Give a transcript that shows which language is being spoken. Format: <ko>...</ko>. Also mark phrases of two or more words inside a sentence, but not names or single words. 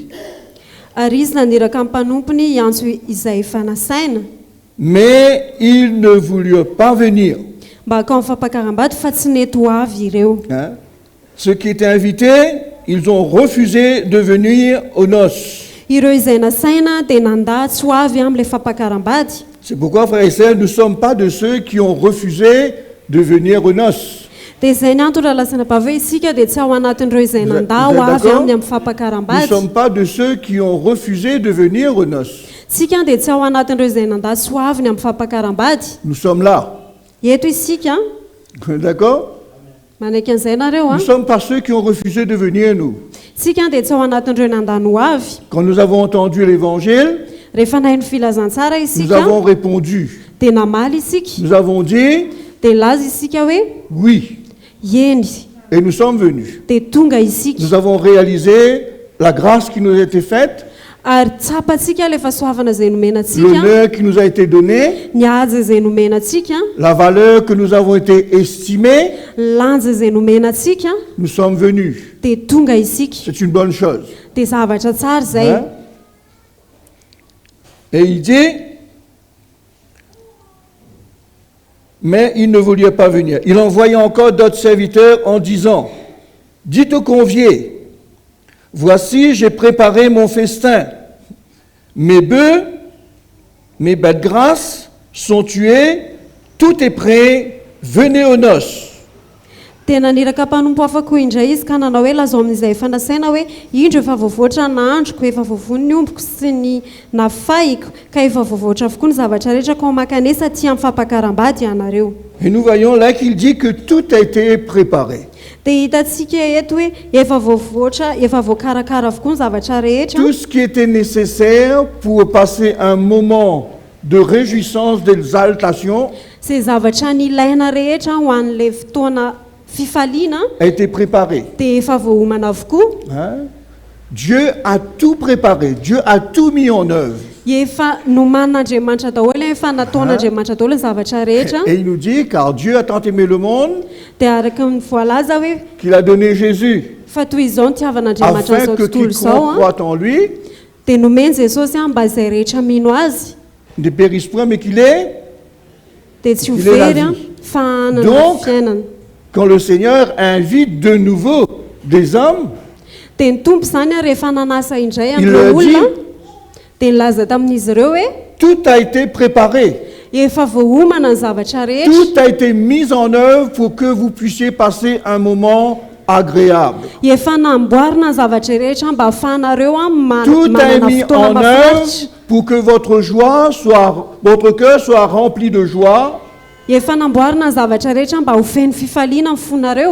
<mg>Ary izy naniraka amin'ny mpanompony hiantso izay efa nasaina</mg> <fr>Mais ils ne voulurent pas venir.</fr> <mg>mba hakao amin'ny fampakaram-bady fa tsy nety ho avy ireo. Hein?</mg> <fr>Ceux qui étaient invités, ils ont refusé de venir aux noces.</fr> <mg>Ireo izay nasaina dia nandatsy ho avy amin'ilay fampakaram-bady.</mg> <fr>C'est pourquoi, frères et sœurs, nous ne sommes pas de ceux qui ont refusé de venir aux noces.</fr> <mg>Dia izay ny antony raha lasana pave isika dia tsy ao anatin'ireo izay</mg> <fr>Vous êtes</fr> <mg>nandà ho avy</mg> <fr>d'accord?</fr> <mg>amin'ny</mg> <fr>Nous ne</fr> <mg>fampakaram-bady.</mg> <fr>sommes pas de ceux qui ont refusé de venir aux noces.</fr> <mg>Sika dia tsy ao anatin'ireo izay nandatsy ho avy ny amin'ny fampakaram-bady.</mg> <fr>Nous sommes là.</fr> <mg>Eto isika</mg> <fr>D'accord?</fr> <mg>manaiky an'izay ianareo</mg> <fr>Nous ne sommes pas ceux qui ont refusé de venir, nous.</fr> <mg>Sika dia tsy ao anatin'ireo nandany ho avy.</mg> <fr>Quand nous avons entendu l'évangile,</fr> <mg>Rehefa nahay ny filazantsara</mg> <fr>nous</fr> <mg>isika</mg> <fr>avons répondu.</fr> <mg>dia namaly isika</mg> <fr>Nous avons dit</fr> <mg>dia laza isika hoe</mg> <fr>oui.</fr> <mg>eny</mg> <fr>Et nous sommes venus.</fr> <mg>dia tonga isika.</mg> <fr>Nous avons réalisé la grâce qui nous a été faite,</fr> <mg>Ary tsapantsika ilay fahasoavana izay nomenantsika,</mg> <fr>l'honneur qui nous a été donné,</fr> <mg>ny aja izay nomenantsika,</mg> <fr>la valeur que nous avons été estimés.</fr> <mg>lanja izay nomenantsika</mg> <fr>Nous sommes venus.</fr> <mg>dia tonga isika.</mg> <fr>C'est une bonne chose.</fr> <mg>Dia zavatra tsara izay. Hein?</mg> <fr>Et il dit, mais ils ne voulaient pas venir. Il envoya encore d'autres serviteurs en disant, dites aux conviés, voici j'ai préparé mon festin. Mes bœufs, mes bêtes grasses sont tués, tout est prêt, venez aux noces.</fr> <mg>Dia naniraka mpanompo afaka indray izy ka nanao hoe lazao amin'izay efa nasaina hoe indro efa voavoatra n'androko, efa voavony ny omboko sy ny nafaiko, ka efa voavoatra avokoa ny zavatra rehetra ka makanesa aty amin'ny fampakaram-bady ianareo.</mg> <fr>Et nous voyons là qu'il dit que tout a été préparé.</fr> <mg>Dia hitantsika eto hoe efa voavoatra, efa voakarakara avokoa ny zavatra rehetra.</mg> <fr>Tout ce qui était nécessaire pour passer un moment de réjouissance, d'exaltation,</fr> <mg>Izay zavatra nilaina rehetra ho an'ilay fotoana fifaliana</mg> <fr>a été préparé.</fr> <mg>dia efa voahomana avokoa. Hein?</mg> <fr>Dieu a tout préparé, Dieu a tout mis en œuvre.</fr> <mg>Efa noman'Andriamanitra daholo, efa nataon'Andriamanitra daholo ny zavatra rehetra.</mg> <fr>Et il nous dit, car Dieu a tant aimé le monde</fr> <mg>Dia araka ny voalaza hoe</mg> <fr>qu'il a donné Jésus,</fr> <mg>fa toy izao ny tiavan'Andriamanitra</mg> <fr>afin</fr> <mg>izao</mg> <fr>que</fr> <mg>tontolo</mg> <fr>quiconque</fr> <mg>izao</mg> <fr>croit en lui</fr> <mg>dia nomeny Jesosy mba izay rehetra mino azy</mg> <fr>ne périsse point, mais qu'il ait.</fr> <mg>dia tsy ho</mg> <fr>Il est la</fr> <mg>very</mg> <fr>vie.</fr> <mg>fa hanana</mg> <fr>Donc,</fr> <mg>fiainana.</mg> <fr>Quand le Seigneur invite de nouveau des hommes,</fr> <mg>Dia ny tompo izany rehefa nanasa indray</mg> <fr>Il</fr> <mg>amin'ireo</mg> <fr>leur dit,</fr> <mg>olona dia nilaza tamin'izy ireo hoe</mg> <fr>tout a été préparé.</fr> <mg>efa voahomana ny zavatra rehetra,</mg> <fr>Tout a été mis en œuvre pour que vous puissiez passer un moment agréable.</fr> <mg>efa namboarina ny zavatra rehetra mba ahafahanareo</mg> <fr>Tout est</fr> <mg>manana</mg> <fr>mis</fr> <mg>fotoana</mg> <fr>en œuvre</fr> <mg>mahafinaritra.</mg> <fr>pour que votre cœur soit rempli de joie,</fr> <mg>Efa namboarina ny zavatra rehetra mba ho feno fifaliana amin'ny fonareo,</mg>